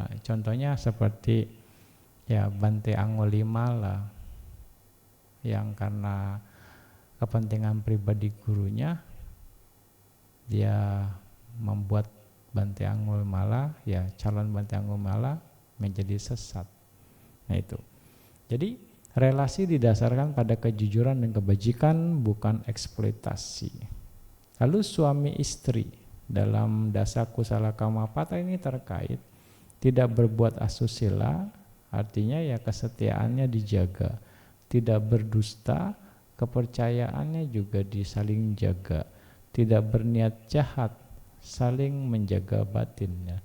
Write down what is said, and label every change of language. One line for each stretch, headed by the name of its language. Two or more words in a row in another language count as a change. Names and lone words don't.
Indonesian: Contohnya seperti ya Bante Angulimala yang karena kepentingan pribadi gurunya dia membuat Bante Angulimala, ya calon Bante Angulimala menjadi sesat. Nah itu. Jadi relasi didasarkan pada kejujuran dan kebajikan, bukan eksploitasi. Lalu suami istri dalam
Pali: dasa kusala kamapata
Indonesian: ini terkait tidak berbuat asusila, artinya ya kesetiaannya dijaga, tidak berdusta, kepercayaannya juga disaling jaga, tidak berniat jahat, saling menjaga batinnya.